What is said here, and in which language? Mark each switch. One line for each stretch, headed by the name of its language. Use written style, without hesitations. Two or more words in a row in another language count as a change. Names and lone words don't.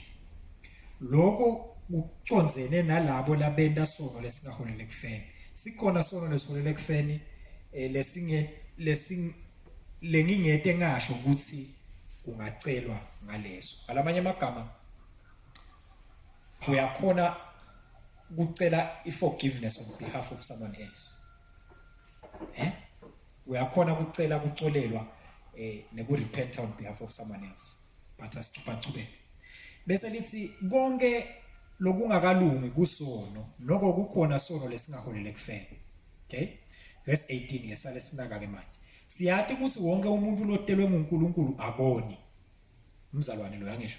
Swati: Lokho kuconzene nalabo labenda sono lesingaholele kufeni. Sikhona sono lesiholele kufeni lengingete ngasho ukuthi kungacelwa ngaleso. Alamanye amagama uyakhona ukucela iforgiveness
English: on behalf of someone else.
Swati: Uyakhona ukucela kucolelwa nekurepent
English: on behalf of someone else.
Swati: But asicubacubele. Bese lithi konke lokungakalungi kusono noko kukhona sono lesingaholele kufeni. Okay? Verse 18 yesale sinaka ke manje. Siyathi ukuthi wonke umuntu lotelwe nguNkulunkulu aboni. Umzalwane lo yangisho.